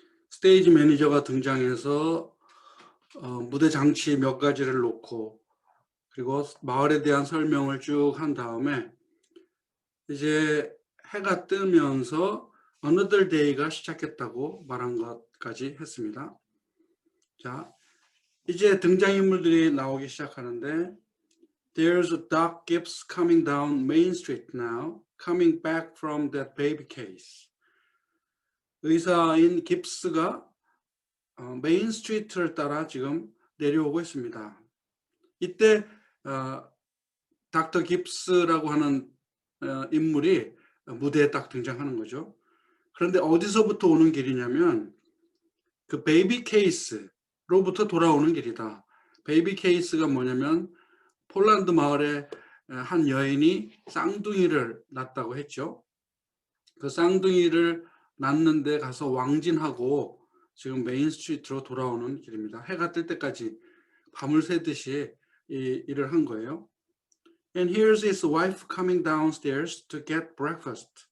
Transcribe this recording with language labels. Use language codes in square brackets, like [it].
[ko] 스테이지 매니저가 등장해서 무대 장치 몇 가지를 놓고 그리고 마을에 대한 설명을 쭉 한 다음에 이제 해가 뜨면서 [en] Another Day [ko] 가 시작했다고 말한 것까지 했습니다. 자, 이제 등장인물들이 나오기 시작하는데 [en] There's a Doc Gibbs coming down Main Street now, coming back from that baby case. [ko] 의사인 깁스가 메인 스트리트를 따라 지금 내려오고 있습니다. 이때 닥터 깁스라고 하는 인물이 무대에 딱 등장하는 거죠. 그런데 어디서부터 오는 길이냐면 그 베이비 케이스로부터 돌아오는 길이다. 베이비 케이스가 뭐냐면 폴란드 마을에 한 여인이 쌍둥이를 낳았다고 했죠. 그 쌍둥이를 낳는데 가서 왕진하고 지금 메인 스트리트로 돌아오는 길입니다. 해가 뜰 때까지 밤을 새듯이 이 일을 한 거예요. [en] And here's his wife coming downstairs to get breakfast.